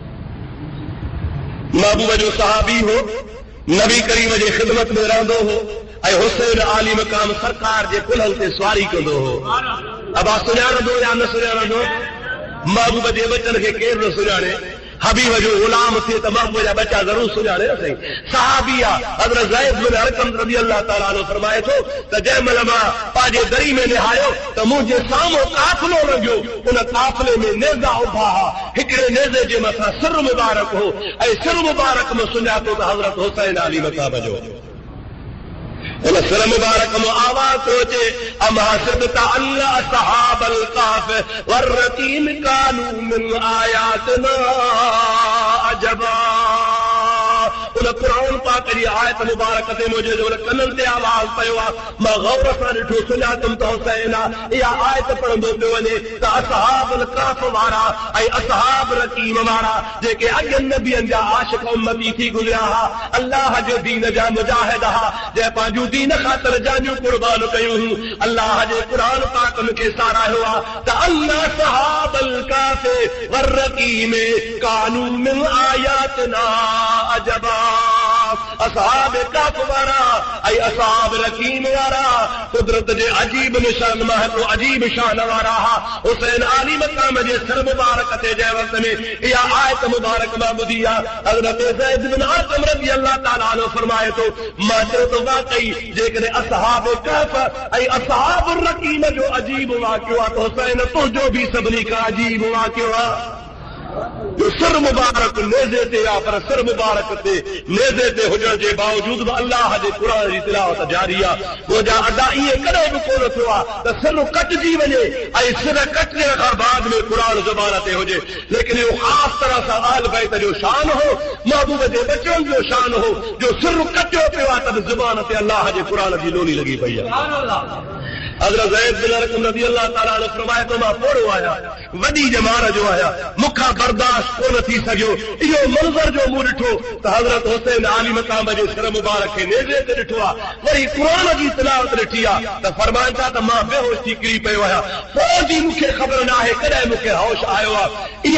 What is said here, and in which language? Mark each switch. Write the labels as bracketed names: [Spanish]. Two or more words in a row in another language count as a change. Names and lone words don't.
[Sindhi] महबूब जो सहाबी हो, नबी करीम जे ख़िदमत में रहंदो हो, ऐं हुसैन आली मक़ाम सरकार जे कुल्हनि ते सवारी कंदो हो। अबा सुञाणंदो या न सुञाणंदो? महबूब जे बचन खे केरु न सुञाणे? हबीब जो गुलाम थे तो महबूब जा बच्चा जरूर सुञाणे न सही। सहाबिया हज़रत ज़ैद बिन अरक़म [Arabic] رضي الله تعالى عنه [Sindhi] फरमाए थो त जंहिं महिल मां पंहिंजे दरी में निहायो त मुंहिंजे साम्हूं काफ़िलो लॻियो, उन काफ़िले में नेज़ा उभा हुआ, हिकिड़े नेज़े जे मथां सिर मुबारक हो ऐं सिर मुबारक में सुञातो त हज़रत हुसैन आली मक़ाम जो। [Arabic] उन सिर मुबारक में आवाज़ थो अचे, أم حسبت أن أصحاب الكهف والرقيم كانوا من آياتنا عجبا. [Sindhi] उन क़ुरान पाक जी आयत मुबारक ते मुंहिंजे जो कननि ते आवाज़ पियो आहे। मां गौर सां ॾिठो, सुञातुमि त हुसैन आहे। इहा आयत पढ़ंदो पियो वञे त असहाबुल कहफ़ वारा ऐं असहाब रक़ीम वारा जेके अॻियनि नबियनि जा आशिक़ उम्मती थी गुज़रिया हुआ, अल्लाह जे दीन जा मुजाहिद हुआ, जंहिं पंहिंजूं दीन ख़ातिर जानियूं कुर्बान कयूं हुयूं। अल्लाह जे क़ुरान पाक में खे साराहियो आहे त अल्लाह [Arabic] أصحاب الكهف والرقيم كانوا من آياتنا عجبا. [Sindhi] असहाब कहफ़ वारा ऐं असहाब रक़ीम वारा कुदरत जे अजीब निशान महत्व अजीब शान वारा हा। हुसैन आली मक़ाम जे सिर मुबारक ते जंहिं वक़्त में इहा आयत मुबारक मां ॿुधी आहे, हज़रत ज़ैद बिन अरक़म [Arabic] رضي الله تعالى عنه [Sindhi] फरमाए थो, मां चयो त वाक़ई जेकॾहिं असहाब कहफ़ ऐं असहाब रक़ीम जो अजीब वाक़ियो आहे त हुसैन तुंहिंजो बि सभिनी खां अजीब वाक़ियो आहे। जो सिर मुबारक नेज़े ते आहे, पर सिर मुबारक ते नेज़े ते हुजण जे बावजूद बि अल्लाह जे क़ुरान जी तिलावत जारी आहे। मुंहिंजा अदा ईअं कॾहिं बि कोन थियो आहे त सिर कटिजी वञे ऐं सिर कटण खां बाद में क़ुरान ज़बान ते हुजे, लेकिन इहो ख़ासि तरह सां आल बैत जो शान हो, महबूब जे बचनि जो शान हो, जो सिर कटियो पियो आहे त ज़बान ते अल्लाह जे क़ुरान जी लोली लॻी पई आहे। हज़रत ज़ैद बिन अरक़म [Arabic] رضي الله تعالى عنه [Sindhi] फरमाए थो, मां पोड़ो आहियां, वॾी जमार जो आहियां, मूंखां बर्दाश्त कोन थी सघियो इहो मंज़र जो मूं ॾिठो त हज़रत हुसैन आली मक़ाम जे सिर मुबारक खे नेज़े ते ॾिठो आहे, वरी क़ुरान जी तिलावत ॾिठी आहे त फरमाइनि था त मां बेहोश थी किरी पियो आहियां। पोइ बि मूंखे ख़बर न आहे कॾहिं मूंखे होश आयो आहे।